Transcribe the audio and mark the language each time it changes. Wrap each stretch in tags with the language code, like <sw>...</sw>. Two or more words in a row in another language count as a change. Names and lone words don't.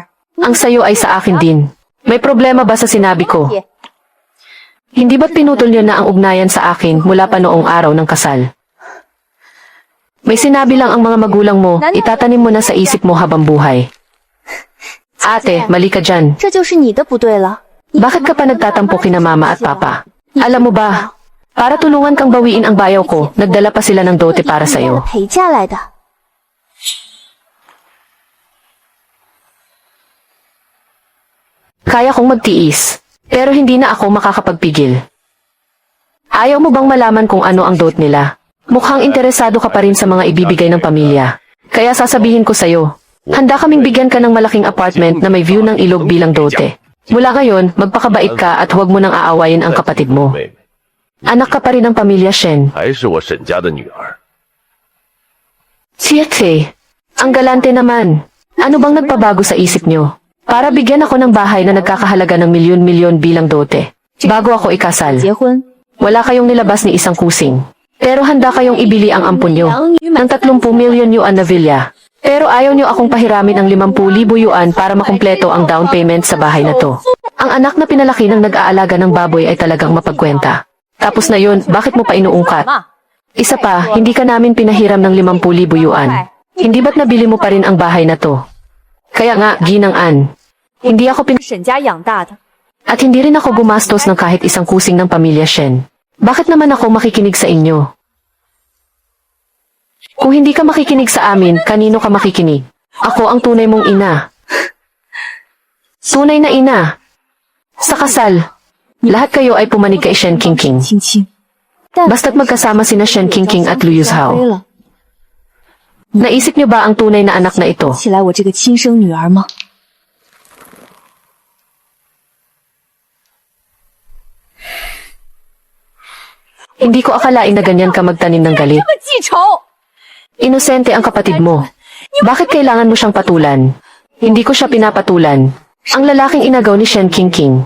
<tl>Ang sayo ay sa akin din. May problema ba sa sinabi ko? Hindi ba't pinutol niyo na ang ugnayan sa akin mula pa noong araw ng kasal? May sinabi lang ang mga magulang mo, itatanim mo na sa isip mo habang buhay. Ate, mali ka dyan.</tl> <zh>这就是你的不对了。</zh> <tl>Bakit ka pa nagtatampo kina mama at papa? Alam mo ba, para tulungan kang bawiin ang bayaw ko, nagdala pa sila ng dote para sa'yo.</tl> <zh>陪嫁来的。</zh> <tl>Kaya kong magtiis, pero hindi na ako makakapagpigil. Ayaw mo bang malaman kung ano ang dote nila? Mukhang interesado ka pa rin sa mga ibibigay ng pamilya. Kaya sasabihin ko sa'yo, handa kaming bigyan ka ng malaking apartment na may view ng ilog bilang dote. Mula ngayon, magpakabait ka at huwag mo nang aawayin ang kapatid mo.</tl> <zh>妹妹</zh> <tl>Anak ka pa rin ng pamilya Shen.</tl> <zh>还是我沈家的女儿。</zh> <tl>Siete, ang galante naman. Ano bang nagpabago sa isip nyo? para bigyan ako ng bahay na nagkakahalaga ng milyon-milyon bilang dote. Bago ako ikasal,</tl> <zh>结婚，</zh> <tl>wala kayong nilabas ni isang kusing. Pero handa kayong ibili ang ampon nyo ng 30 milyon yuan na villa. Pero ayaw nyo akong pahiramin ng 50,000 yuan para makumpleto ang</tl> <en>down payment</en> <tl>sa bahay na to. Ang anak na pinalaki ng nag-aalaga ng baboy ay talagang mapagkwenta. Tapos na yun, bakit mo pa inuungkat? Isa pa, hindi ka namin pinahiram ng 50,000 yuan. Hindi ba't nabili mo pa rin ang bahay na to? Kaya nga, Ginang-an, hindi ako</tl> <zh>沈家养大的。</zh> <tl>at hindi rin ako gumastos ng kahit isang kusing ng pamilya Shen. Bakit naman ako makikinig sa inyo? Kung hindi ka makikinig sa amin, kanino ka makikinig? Ako ang tunay mong ina. Tunay na ina. Sa kasal, lahat kayo ay pumanig kay Shen Qingqing.</tl> <zh>青青，</zh> <tl>Basta't magkasama sina Shen Qingqing at Liu</tl> <zh>飞</zh> <tl>Yuzhao.</tl> <zh>了，</zh> <tl>Naisip niyo ba ang tunay na anak na ito?</tl> <zh>起来我这个亲生女儿吗？</zh> <tl>Hindi ko akalain na ganyan ka magtanim ng galit.</tl> <zh>记仇！</zh> <tl>Inosente ang kapatid mo. Bakit kailangan mo siyang patulan? Hindi ko siya pinapatulan. Ang lalaking inagaw ni Shen Qingqing.</tl>